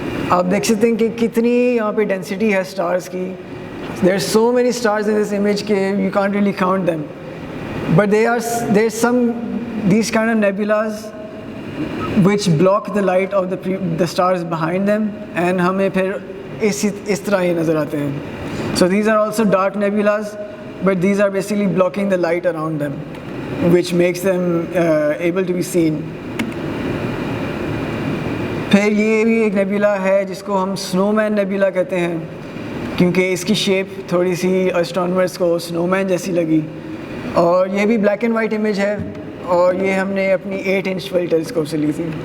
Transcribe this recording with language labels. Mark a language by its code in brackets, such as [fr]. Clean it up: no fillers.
[ur] آپ دیکھ سکتے ہیں کہ کتنی یہاں پہ ڈینسٹی ہے اسٹارز کی. [en] there are so many stars in this image کہ you can't really count them, but there are some these kind of nebulas which block the light of the stars behind them, and [ur] ہمیں پھر اس طرح ہی نظر آتے ہیں. [en] So these are also dark nebulas, but these are basically blocking the light around them, which makes them able to be seen. [ur] پھر یہ بھی ایک نیبولا ہے جس کو ہم سنو مین نیبولا کہتے ہیں, کیونکہ اس کی شیپ تھوڑی سی اسٹرونامرز کو سنو مین جیسی لگی, اور یہ بھی [en] black and white image [ur] ہے, اور یہ ہم نے اپنی 8 inch والی ٹیلیسکوپ سے لی تھی.